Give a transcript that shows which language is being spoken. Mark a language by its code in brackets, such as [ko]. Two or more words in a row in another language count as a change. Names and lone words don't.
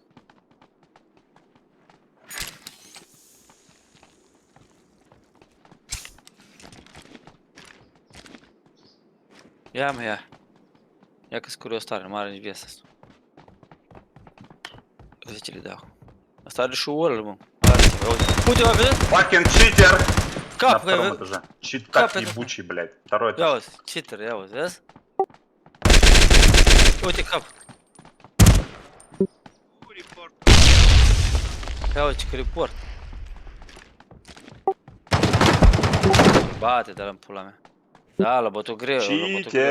[ro] Ia, mă, ia. Ia că-s curios tare, nu are nici viața asta. Uite ce le dau. Asta are și wall, mă. Uite, mă, vezi? [en] Fucking cheater! [ro] Cap, [ru] На втором этаже. Чит как ебучий, блядь. Второй этаж. [ro] Ia uzi, cheater, ia uzi, vezi? Uite cap. Ia uite că report. Bate, dă-l în pula mea. Da, l-a bătut greu, l-a bătut greu.